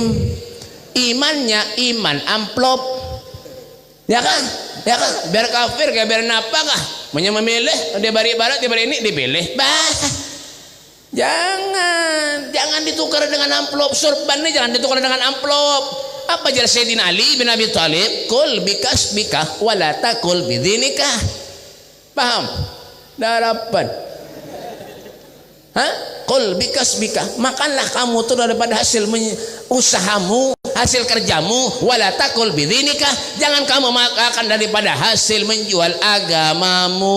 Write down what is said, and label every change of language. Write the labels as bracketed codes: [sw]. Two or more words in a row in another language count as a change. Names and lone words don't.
[id] Imannya iman amplop. Ya kan? Ya kan? [bjn] Biar kafir kayak biar napa kah? Memilih dia bari barat dia bari ini dipilih. Bah. Jangan. [id] jangan ditukar dengan amplop. Sorban ini jangan ditukar dengan amplop. [bjn] Apa jar Sayyidina Ali bin Abi Thalib? [ar] كل بكسبك ولا تأكل بدينك. [bjn] Paham? Darapan. Hah? [ar] كل بكسبك, [id] makanlah kamu tuh daripada hasil usahamu, hasil kerjamu. [ar] ولا تأكل بدينك, [id] jangan kamu makan daripada hasil menjual agamamu.